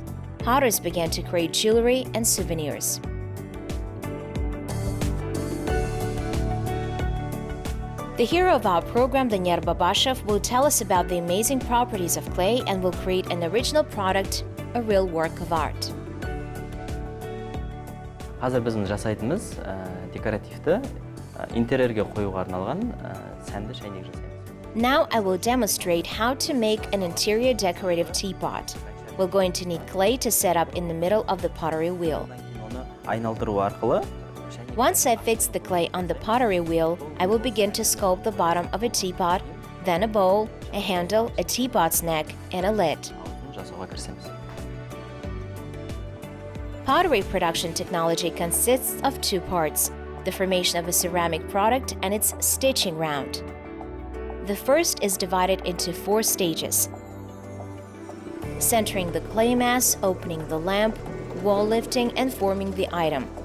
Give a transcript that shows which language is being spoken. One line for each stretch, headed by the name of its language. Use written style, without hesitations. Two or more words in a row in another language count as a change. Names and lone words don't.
English: Potters began to create jewelry and souvenirs. The hero of our program, Daniyar Babashov, will tell us about the amazing properties of clay and will create an original product, a real work of art.
Kazakh: Қазір біздің жасайтынымыз декоративті интерьерге қоюға арналған сәнді шайнек жасаймыз.
English: Now I will demonstrate how to make an interior decorative teapot. We're going to need clay to set up in the middle of the pottery wheel.
Kazakh: Оны айналдыру арқылы
English: Once I fix the clay on the pottery wheel, I will begin to sculpt the bottom of a teapot, then a bowl, a handle, a teapot's neck, and a lid.
Kazakh: жасауға кірісеміз.
English: Pottery production technology consists of two parts: the formation of a ceramic product and its stitching round. The first is divided into 4 stages: centering the clay mass, opening the lamp, wall lifting, and forming the item.